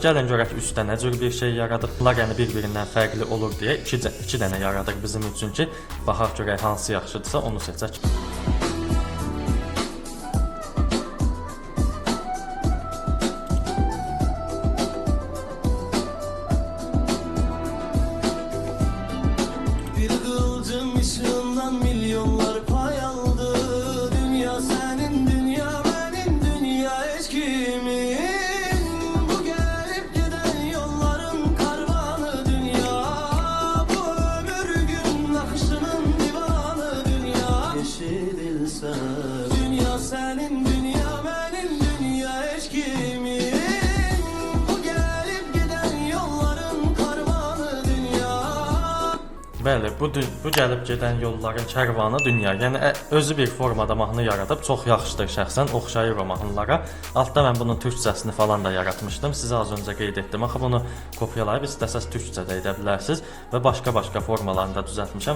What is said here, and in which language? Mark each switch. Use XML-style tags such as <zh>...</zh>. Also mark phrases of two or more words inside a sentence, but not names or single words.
<az>Gəlin görək üstdə nə cür bir şey yaradıb. Bunlar yəni bir-birindən fərqli olur deyə iki dənə yaradıq bizim üçün ki, baxaq görək hansı yaxşıdırsa onu seçək. Milyonlar pay aldı.</az> <tr>Dünya senin, dünya benim, dünya hiç kimin? Bu gelip giden yolların karvanı dünya. Bu ömür gün akışının divanı dünya. Yeşililse dünya senin, dünya benim, dünya hiç kimin? Bu gelip giden yolların karvanı dünya.</tr> <az>Bəli, bu gəlib gedən yolların kərvanı dünya. Yəni özü bir formada mahnı yaradıb, çox yaxşıdır şəxsən, oxşayır o mahnılara. Altda mən bunun türkcəsini falan da yaratmışdım. Sizə az öncə qeyd etdim. Axı bunu kopyalayıb istəsəz türkcə də edə bilərsiniz və başqa formalarını da düzəltmişəm.</az>